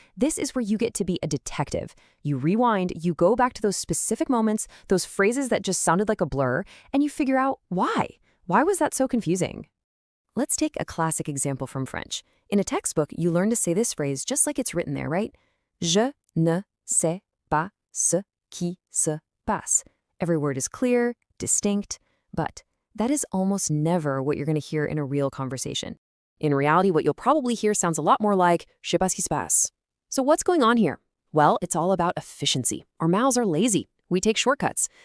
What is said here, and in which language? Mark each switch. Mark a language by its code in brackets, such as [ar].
[en] This is where you get to be a detective. You rewind, you go back to those specific moments, those phrases that just sounded like a blur, and you figure out why. Why was that so confusing? Let's take a classic example from French. In a textbook, you learn to say this phrase just like it's written there, right? [fr] Je ne sais pas ce qui se passe. [en] Every word is clear, distinct, but that is almost never what you're going to hear in a real conversation. In reality, what you'll probably hear sounds a lot more like [fr] je sais pas ce qui se passe. [en] So what's going on here? Well, it's all about efficiency. Our mouths are lazy. We take shortcuts.